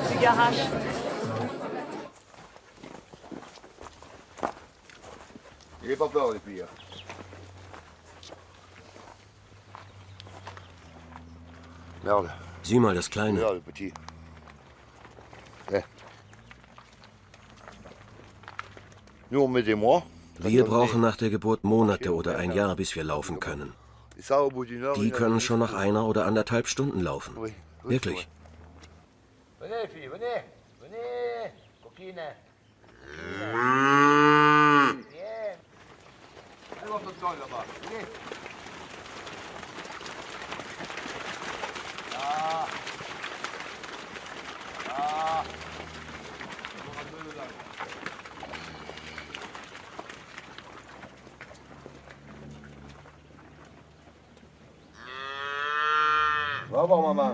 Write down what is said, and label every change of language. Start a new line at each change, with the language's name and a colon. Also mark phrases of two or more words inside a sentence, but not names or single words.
French: Bugarache. Il n'est pas peur depuis. Merde.
German: Sieh mal das Kleine.
French: Merde, petit. Nous, on met des mois.
German: Wir brauchen nach der Geburt Monate oder ein Jahr, bis wir laufen können. Die können schon nach 1 oder 1,5 Stunden laufen. Wirklich.
French: Venez, fille, venez. Venez, coquine. Viens. Allez voir tonton là-bas. Venez. Là. Là. Va voir maman.